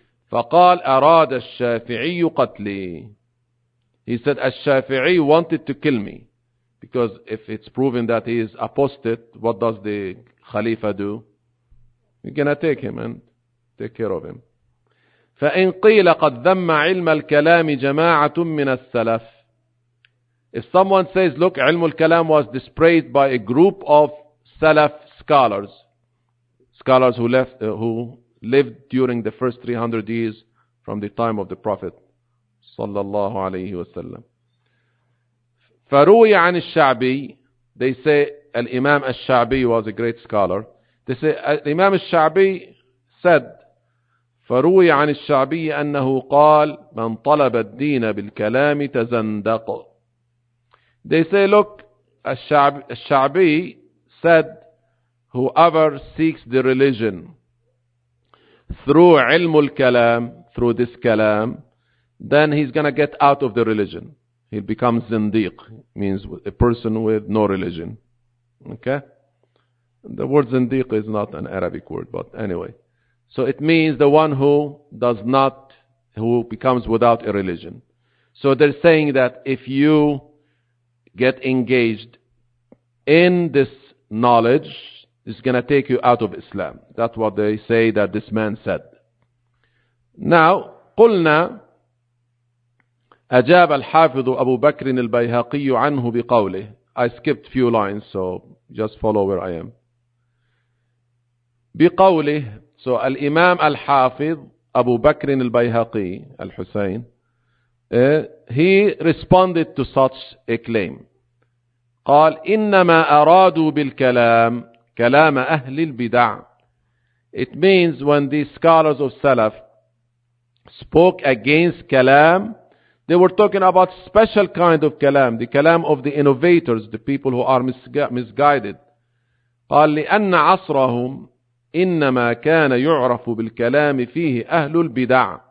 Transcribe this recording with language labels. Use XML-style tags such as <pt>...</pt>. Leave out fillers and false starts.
<ar>فقال أراد الشافعي قتلي.</ar> <en>He said, الشافعي wanted to kill me. Because if it's proven that he is apostate, what does the Khalifa do? You're gonna take him and take care of him.</en> <ar>فإن قيل قد ذم علم الكلام جماعة من السلف.</ar> <en>If someone says, look, علم الكلام was disparaged by a group of Salaf scholars, scholars who left, who lived during the first 300 years from the time of the Prophet,</en> <ar>صلى الله عليه وسلم. فروي عن الشعبي,</ar> <en>they say الإمام الشعبي was a great scholar. They say</en> <ar>الإمام الشعبي</ar> <en>said,</en> <ar>فروي عن الشعبي أنه قال من طلب الدين بالكلام تزندق.</ar> <en>They say, look, الشعبي said, whoever seeks the religion through علم الكلام, through this كلام, then he's gonna get out of the religion. He becomes zindiq, means a person with no religion. Okay? The word zindiq is not an Arabic word, but anyway. So it means the one who does not, who becomes without a religion. So they're saying that if you get engaged in this knowledge, it's going to take you out of Islam. That's what they say that this man said.</en> <ar>Now, قلنا أجاب الحافظ أبو بكر البيهقي عنه بقوله.</ar> <en>I skipped few lines, so just follow where I am.</en> <ar>بقوله,</ar> <en>so الإمام الحافظ أبو بكر البيهقي الحسين, he responded to such a claim.</en> <ar>قال إنما أرادوا بالكلام كلام أهل البدع.</ar> <en>It means when these scholars of Salaf spoke against كلام, they were talking about special kind of كلام, the كلام of the innovators, the people who are misguided.</en> <ar>قال لأن عصرهم إنما كان يعرف بالكلام فيه أهل البدع.</ar>